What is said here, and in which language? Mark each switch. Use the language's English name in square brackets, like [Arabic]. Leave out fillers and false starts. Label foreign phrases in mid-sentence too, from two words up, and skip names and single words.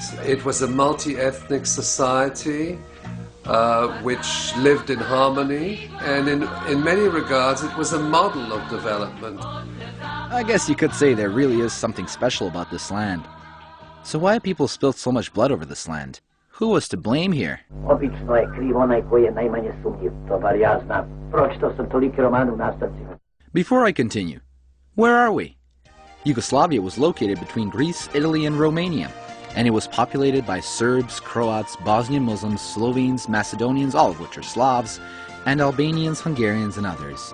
[English] It was a multi-ethnic society which lived in harmony, and in many regards it was a model of development. I guess you could say there really is something special about this land. So why have people spilled so much blood over this land? Who was to blame here? [Serbian] Obično je kriv onaj koji je najmanje sumnjiv, to bar ja znam. Pročitao sam tolike romane u nastavcima. [English] Before I continue, where are we? Yugoslavia was located between Greece, Italy, and Romania, and it was populated by Serbs, Croats, Bosnian Muslims, Slovenes, Macedonians, all of which are Slavs, and Albanians, Hungarians, and others.